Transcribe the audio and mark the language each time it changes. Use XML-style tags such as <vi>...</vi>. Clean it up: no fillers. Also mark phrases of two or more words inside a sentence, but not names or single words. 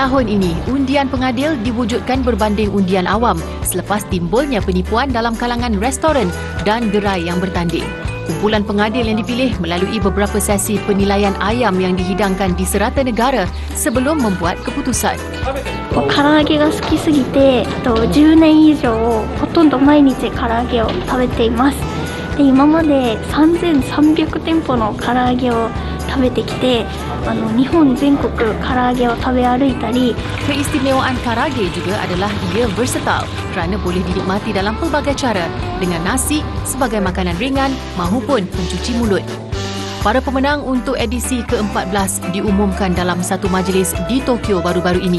<ms>Tahun ini, undian pengadil diwujudkan berbanding undian awam selepas timbulnya penipuan dalam kalangan restoran dan gerai yang bertanding. Kumpulan pengadil yang dipilih melalui beberapa sesi penilaian ayam yang dihidangkan di serata negara sebelum membuat keputusan.</ms> <ja>唐揚げが好きすぎて、10年以上ほとんど毎日唐揚げを食べています。で、今まで3300店舗の唐揚げを食べてきて、日本全国唐揚げを食べ歩いたり。</ja> <ms>Keistimewaan karage juga adalah ia versatile kerana boleh dinikmati dalam pelbagai cara dengan nasi sebagai makanan ringan mahupun pencuci mulut. Para pemenang untuk edisi ke-14 diumumkan dalam satu majlis di Tokyo baru-baru ini.</ms>